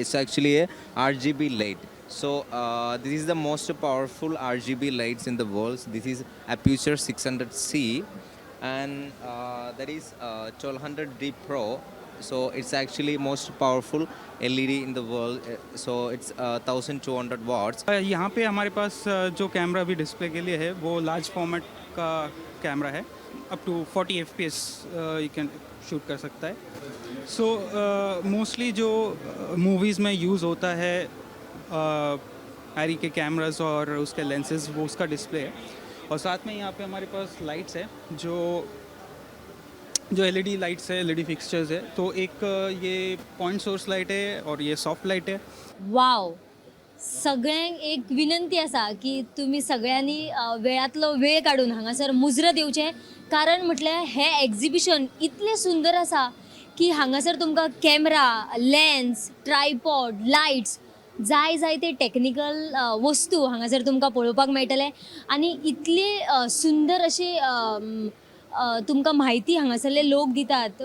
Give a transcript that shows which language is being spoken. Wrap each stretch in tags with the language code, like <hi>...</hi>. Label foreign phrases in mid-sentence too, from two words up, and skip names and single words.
<en>It's actually a RGB light. So this is the most powerful RGB lights in the world. This is Aputure 600C and that is 1200D Pro. So it's actually most powerful LED in the world. So it's 1200 watts.</en> <hi>यहाँ पे हमारे पास जो कैमरा भी डिस्प्ले के लिए है वो लार्ज फॉर्मेट का कैमरा है.</hi> <en>up to 40 FPS you can shoot</en> <hi>कर सकता है.</hi> <en>so mostly</en> <hi>जो मूवीज़ में यूज़ होता है हैरी के कैमरास और उसके लेंसेज, वो उसका डिस्प्ले है. और साथ में यहाँ पे हमारे पास लाइट्स है जो जो</hi> <en>LED lights</en> <hi>है,</hi> <en>LED fixtures</en> <hi>है, तो एक ये</hi> <en>point source light</en> <hi>है और ये</hi> <en>soft light</en> <hi>है. वाव.</hi> <kok>सगळ्यांक एक विनंती आसा की तुम्ही सगळ्यांनी वेळातलो वेळ काडून हांगासर मुजरत येवचें, कारण म्हटल्यार हें एग्जिबिशन इतलें सुंदर आसा की हांगासर तुमकां कॅमेरा, लेन्स, ट्रायपॉड, लायट्स जाय ते टेक्निकल वस्तू हांगासर तुमकां पळोवपाक मेळटले आनी इतली सुंदर अशी तुमकां म्हायती हांगासरले लोक दितात.</kok>